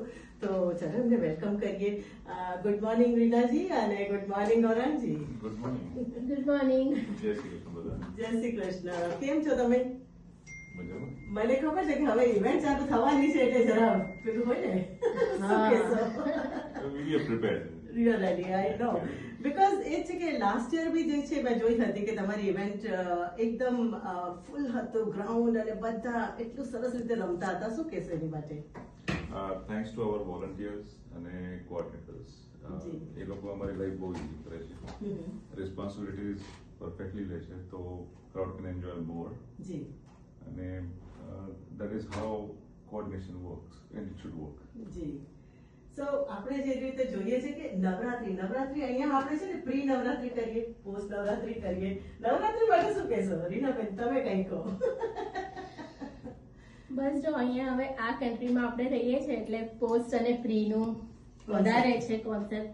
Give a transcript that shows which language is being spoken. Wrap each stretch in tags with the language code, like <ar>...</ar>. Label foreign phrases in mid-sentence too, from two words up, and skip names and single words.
<gu>તો ચાલો એમને વેલકમ કરીએ.</gu> <en>Good morning Reenaji and good morning Gaurangji. Good morning. Good morning.</en> <gu>જય શ્રી કૃષ્ણ બધા. જય શ્રી કૃષ્ણ. કેમ છો તમે? મજામાં. મને ખબર છે કે હવે ઇવેન્ટ ચાલુ થવાની છે એટલે જરા પેલું હોય ને શું કહેશો?</gu> <en>We are prepared. Really, I know. Because</en> <gu>એ છે કે</gu> <en>last year</en> <gu>બી જે છે મેં જોઈ હતી કે તમારી ઇવેન્ટ એકદમ ફૂલ હતું ગ્રાઉન્ડ અને બધા એટલું સરસ રીતે રમતા હતા. શું કહેશો એની માટે?</gu> <en>Thanks to our volunteers અને coordinators.</en> <gu>જી. એ લોકો અમારી લાઈફ બહુ ઇઝી કરે છે. રિસ્પોન્સિબિલિટીઝ પરફેક્ટલી લે છે તો</gu> <en>crowd can enjoy more.</en> <gu>જી</gu> <en>અને that is how coordination works and it should work.</en> <gu>જી. સો આપણે જે રીતે જોઈએ છે કે નવરાત્રી અહીંયા આપણે છે ને પ્રી નવરાત્રી કરીએ, પોસ્ટ નવરાત્રી કરીએ. નવરાત્રી માટે શું કહેશો રીનાબેન? તમે કંઈ કહો. બસ જો અહીંયા હવે આ કન્ટ્રીમાં આપણે રહીએ છીએ એટલે પોસ્ટ અને પ્રીનું વધારે છે કોન્સેપ્ટ.</gu>